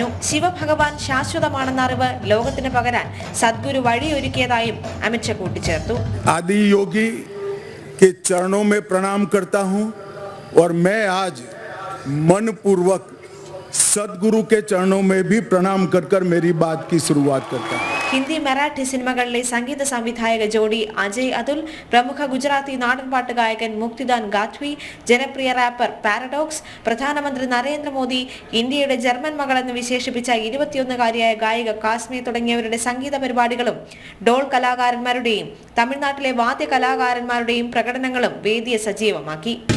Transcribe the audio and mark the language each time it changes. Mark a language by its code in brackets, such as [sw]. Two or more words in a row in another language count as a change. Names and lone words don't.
[ml] ശിവഭഗവാൻ ശാശ്വതമാണെന്ന അറിവ് ലോകത്തിന് പകരാൻ സദ്ഗുരു വഴിയൊരുക്കിയതായും അമിത് ഷാ കൂട്ടിച്ചേർത്തു. [hi] आदि योगी के चरणों में प्रणाम करता हूं और मैं आज मनपूर्वक सदगुरु के चरणों में भी प्रणाम कर मेरी बात की शुरुआत करता हूं. [ml] ഹിന്ദി മറാഠി സിനിമകളിലെ സംഗീത സംവിധായക ജോഡി അജയ് അതുൽ, പ്രമുഖ ഗുജറാത്തി നാടൻപാട്ട് ഗായകൻ മുക്തിദാൻ ഗാത്വി, ജനപ്രിയ റാപ്പർ പാരഡോക്സ്, പ്രധാനമന്ത്രി നരേന്ദ്രമോദി, ഇന്ത്യയുടെ ജർമ്മൻ മകളെന്ന് വിശേഷിപ്പിച്ച 21-കാരിയായ ഗായിക കാസ്മി തുടങ്ങിയവരുടെ സംഗീത പരിപാടികളും ഡോൾ കലാകാരന്മാരുടെയും തമിഴ്നാട്ടിലെ വാദ്യ കലാകാരന്മാരുടെയും പ്രകടനങ്ങളും വേദിയെ സജീവമാക്കി.